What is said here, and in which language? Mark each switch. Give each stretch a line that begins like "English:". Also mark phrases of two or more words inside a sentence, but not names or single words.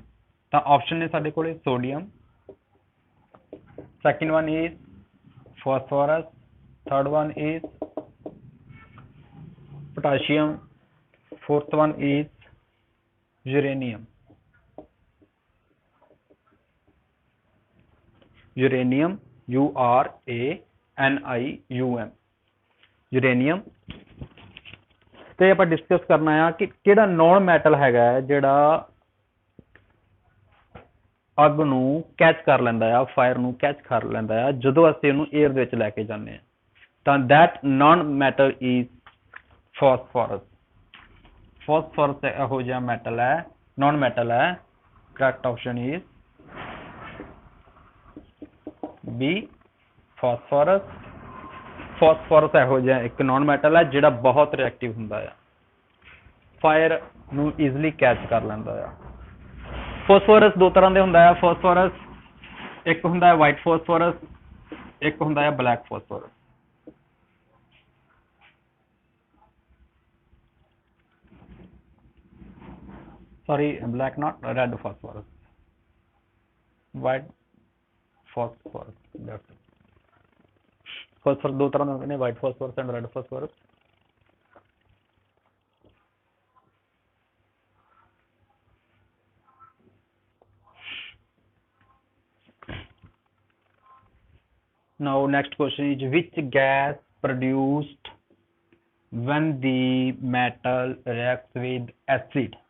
Punjabi: ਤੋ ਔਪਸ਼ਨ ਨੇ ਸਾਡੇ ਕੋਲੇ ਸੋਡੀਅਮ,
English: second one is phosphorus, third one is potassium, fourth one is uranium, uranium, URANIUM, uranium.
Punjabi: ਤੇ ਆਪਾਂ ਡਿਸਕਸ ਕਰਨਾ ਆ ਕਿ ਕਿਹੜਾ
English: non metal
Punjabi: ਹੈਗਾ ਜਿਹੜਾ ਅੱਗ ਨੂੰ ਕੈਚ ਕਰ ਲੈਂਦਾ ਆ, ਫਾਇਰ ਨੂੰ ਕੈਚ ਕਰ ਲੈਂਦਾ ਆ ਜਦੋਂ ਅਸੀਂ ਉਹਨੂੰ 에ਅਰ ਦੇ ਵਿੱਚ ਲੈ ਕੇ ਜਾਂਦੇ ਆ।
English: ਤਾਂ that non metal is phosphorus।
Punjabi: phosphorus ਇਹੋ ਜਿਹਾ ਮੈਟਲ ਹੈ,
English: non metal
Punjabi: ਹੈ।
English: correct option is B, phosphorus।
Punjabi: phosphorus ਇਹੋ ਜਿਹਾ ਇੱਕ
English: non metal
Punjabi: ਹੈ ਜਿਹੜਾ ਬਹੁਤ ਰਿਐਕਟਿਵ ਹੁੰਦਾ ਆ, ਫਾਇਰ ਨੂੰ ਈਜ਼ੀਲੀ ਕੈਚ ਕਰ ਲੈਂਦਾ ਆ। ਫੋਸਫੋਰਸ ਦੋ ਤਰ੍ਹਾਂ ਦੇ ਹੁੰਦਾ ਆ ਫੋਸਫੋਰਸ, ਇੱਕ ਹੁੰਦਾ ਹੈ
English: white phosphorus,
Punjabi: ਇੱਕ ਹੁੰਦਾ ਹੈ
English: black phosphorus. sorry, black not red phosphorus, white phosphorus, that's it।
Punjabi: phosphorus ਦੋ ਤਰ੍ਹਾਂ ਦੇ ਹੁੰਦੇ ਨੇ,
English: white phosphorus and red phosphorus। now next question is which gas produced when the metal reacts with acid?